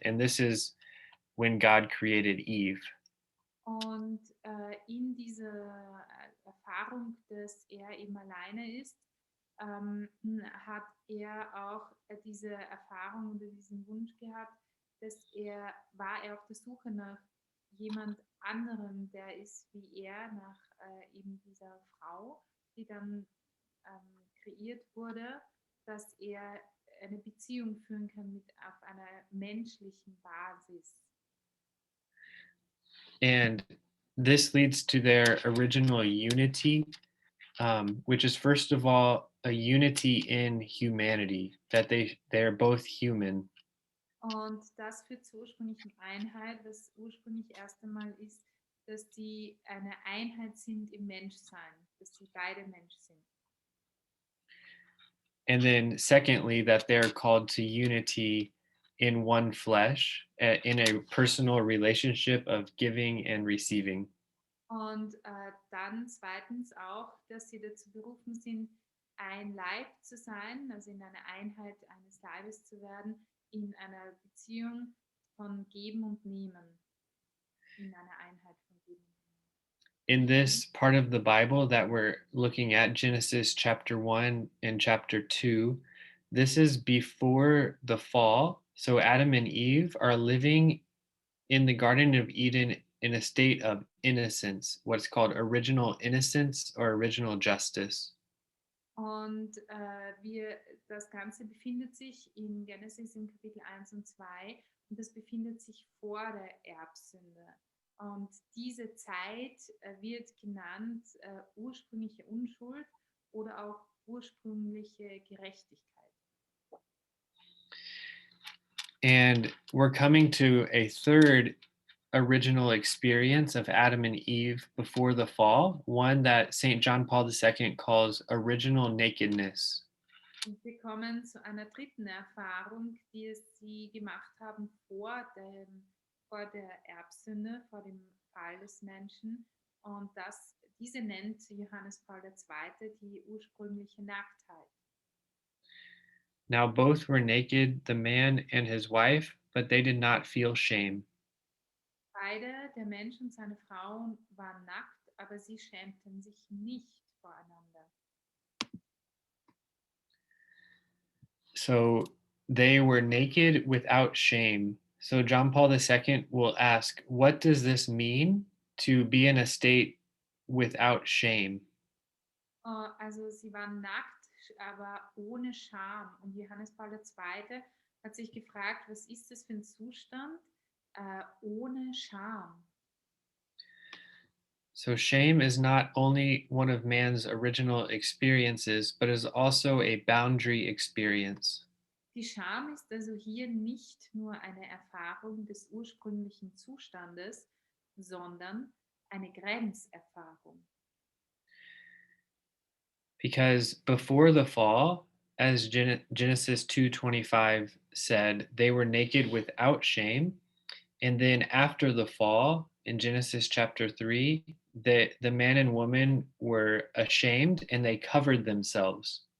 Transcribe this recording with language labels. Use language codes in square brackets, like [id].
[en] And this is when God created Eve. [de] Und in dieser Erfahrung, dass er eben alleine ist, hat er auch diese Erfahrung oder diesen Wunsch gehabt, war er auf der Suche nach jemand anderem, der ist wie er, nach eben dieser Frau, die dann kreiert wurde, dass er eine Beziehung führen kann auf einer menschlichen Basis. [en] And this leads to their original unity, which is first of all a unity in humanity, that they're both human. [de] Und das führt zur ursprünglichen Einheit, was ursprünglich erst einmal ist, dass sie eine Einheit sind im Menschsein, dass sie beide Mensch sind. [en] And then secondly, that they're called to unity in one flesh, in a personal relationship of giving and receiving. [de] Und dann zweitens auch, dass sie dazu berufen sind, ein Leib zu sein, also in einer Einheit eines Leibes zu werden, in einer Beziehung von Geben und Nehmen. In einer Einheit von Geben und Nehmen. [en] In this part of the Bible that we're looking at, Genesis chapter 1 and chapter 2, this is before the fall. So Adam and Eve are living in the Garden of Eden in a state of innocence, what's called original innocence or original justice. [de] Und das Ganze befindet sich in Genesis im Kapitel 1 und 2 und das befindet sich vor der Erbsünde. Und diese Zeit wird genannt ursprüngliche Unschuld oder auch ursprüngliche Gerechtigkeit. [en] And we're coming to a third original experience of Adam and Eve before the fall, one that St. John Paul II calls original nakedness. [de] Und wir kommen zu einer dritten Erfahrung, die sie gemacht haben vor der Erbsünde, vor dem Fall des Menschen. Und diese nennt Johannes Paul II. Die ursprüngliche Nacktheit. [en] Now both were naked, the man and his wife, but they did not feel shame. [de] Beide, der Mensch und seine Frau, waren nackt, aber sie schämten sich nicht voreinander. [en] So they were naked without shame. So John Paul II will ask, what does this mean to be in a state without shame? [de] Also sie waren nackt, aber ohne Scham. Und Johannes Paul II. Hat sich gefragt, was ist das für ein Zustand ohne Scham? [en] So shame is not only one of man's original experiences, but is also a boundary experience. [de] Die Scham ist also hier nicht nur eine Erfahrung des ursprünglichen Zustandes, sondern eine Grenzerfahrung. [en] Because before the fall, as Genesis 2:25 said, they were naked without shame. And then after the fall, in Genesis chapter 3, the man and woman were ashamed and they covered themselves.